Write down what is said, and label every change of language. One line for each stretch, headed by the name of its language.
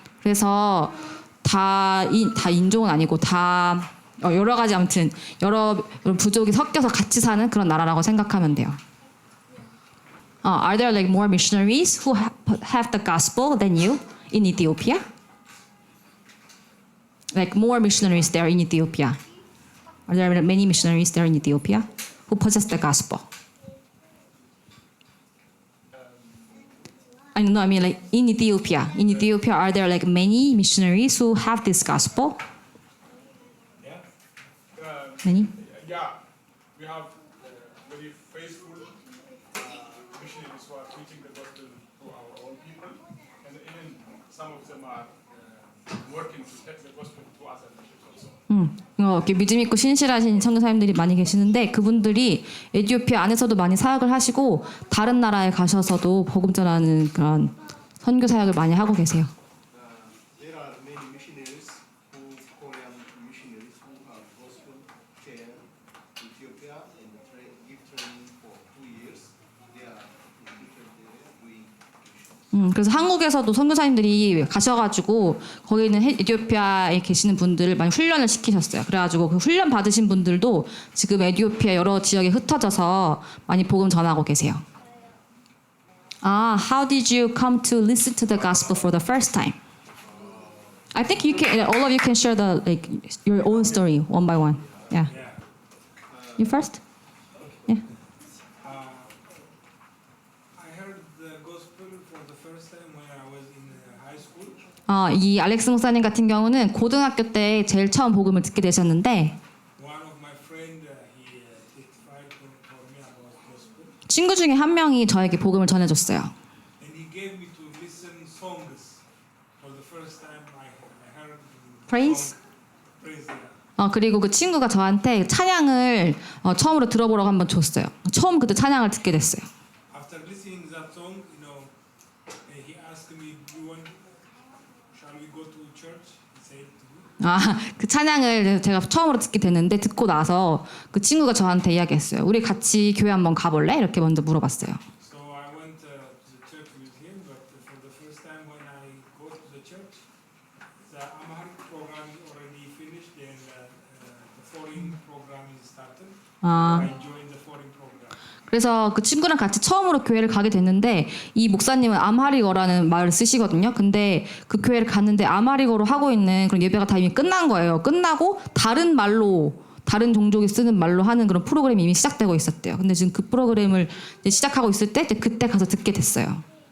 Korean: 그래서 다 인종은 아니고 다 여러 가지 아무튼 여러 부족이 섞여서 같이 사는 그런 나라라고 생각하면 돼요.
English: Are there like more missionaries who have the gospel than you in Ethiopia? like more missionaries there in Ethiopia? Are there many missionaries there in Ethiopia who possess the gospel? I mean like in Ethiopia. In Ethiopia, are there like many missionaries who have this gospel? Yeah. Many? Yeah, we have very faithful missionaries who are preaching the gospel to our own people, and even some of them are working to take the gospel to other nations also.
Korean: 이렇게 믿음 있고 신실하신 선교사님들이 많이 계시는데 그분들이 에티오피아 안에서도 많이 사역을 하시고 다른 나라에 가셔서도 복음 전하는 그런 선교 사역을 많이 하고 계세요.
English: There are many missionaries Korean missionaries who have gospel share Ethiopia and give training for 2 years. They are in different areas doing missions.
Korean: 그래서 한국에서도 선교사님들이 가셔가지고 거기 있는 에티오피아에 계시는 분들을 많이 훈련을 시키셨어요. 그래가지고 그 훈련 받으신 분들도 지금 에티오피아 여러 지역에 흩어져서 많이 복음 전하고 계세요.
English: How did you come to listen to the gospel for the first time? I think you can. All of you can share your own story one by one. Yeah. You first. Yeah. I heard the gospel for the first time when I was in high school.
Korean: 이 알렉스 목사님 같은 경우는 고등학교 때 제일 처음 복음을 듣게 되셨는데
English: One of my friend he testified for me about gospel,
Korean: 친구 중에 한 명이 저에게 복음을 전해줬어요.
English: and he gave me to listen songs. For the first time, I heard Praise? praise. Yeah.
Korean: 그리고 그 친구가 저한테 찬양을 처음으로 들어보라고 한번 줬어요. 처음 그때 찬양을 듣게 됐어요.
English: After listening that song, he asked me, shall we go to church? He said to me.
Korean: 그 찬양을 제가 처음으로 듣게 됐는데 듣고 나서 그 친구가 저한테 이야기했어요. 우리 같이 교회 한번 가볼래? 이렇게 먼저 물어봤어요.
English: So I went to the church with him, but for the first time when I go to the church, the Amharic program is already finished and the foreign program is started. I joined the foreign program.
Korean: 그래서 그 친구랑 같이 처음으로 교회를 가게 됐는데 이 목사님은 암하리거라는 말을 쓰시거든요. 근데 그 교회를 갔는데 암하리거로 하고 있는 그런 예배가 다 이미 끝난 거예요. 끝나고 다른 말로 다른 종족이 쓰는 말로 하는 그런 프로그램이 이미 시작되고 있었대요. 근데 지금 그 프로그램을 이제 시작하고 있을 때 이제 그때 가서 듣게 됐어요.